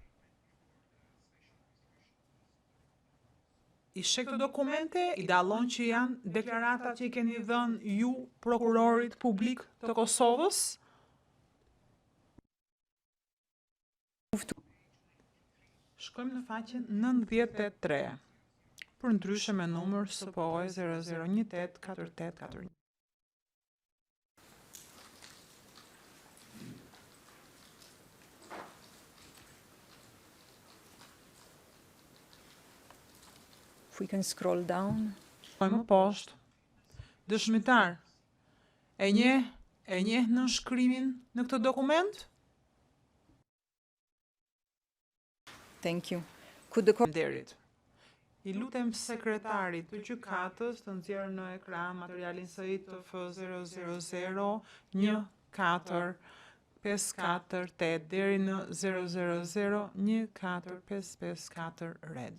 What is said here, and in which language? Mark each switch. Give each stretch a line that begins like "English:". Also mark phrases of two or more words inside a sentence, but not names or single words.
Albanian: I sheh këto dokumente, i dallon që janë deklaratat që i keni dhënë ju prokurorit publik të Kosovës? Shkojmë në faqen 93. Për ndryshe me numër SPOE 00184841.
English: if we can scroll down.
Albanian: Shkojmë më poshtë. Dëshmitar, e njeh nënshkrimin në këtë dokument?
English: Thank you. Could the court Derit.
Albanian: I lutem sekretarit të gjykatës të nxjerrë në ekran materialin SITF 0001454 deri në 0001455 red.